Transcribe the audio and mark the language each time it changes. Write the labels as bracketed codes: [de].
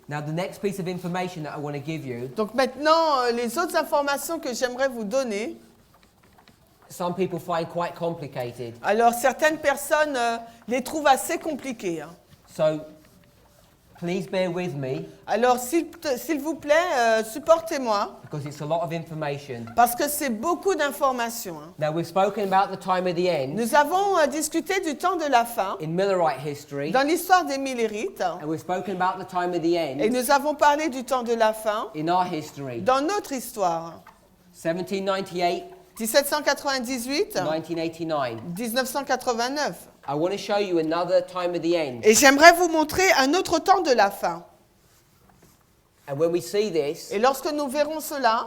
[en] Now, the next piece of information that I want to give you, [fr] Donc maintenant, les autres informations que j'aimerais vous donner. [en] some people find quite complicated. [fr] Alors, certaines personnes les trouvent assez compliquées. [en] So, please bear with me [fr] Alors, s'il vous plaît, supportez-moi, [en] because it's a lot of information. [fr] parce que c'est beaucoup d'informations. [en] Now, we've spoken about the time of the end [fr] Nous avons discuté du temps de la fin [en] in Millerite history, [fr] dans l'histoire des Millérites, [en] and we've spoken about the time of the [fr] et [en] end [fr] nous avons parlé du temps de la fin [en] in our history. [fr] dans notre histoire. [en] 1798, [fr] 1798, [en] 1989. [fr] 1989. [en] I want to show you another time of the end. [fr] Et j'aimerais vous montrer un autre temps de la fin. [en] And when we see this, [fr] Et lorsque nous verrons cela,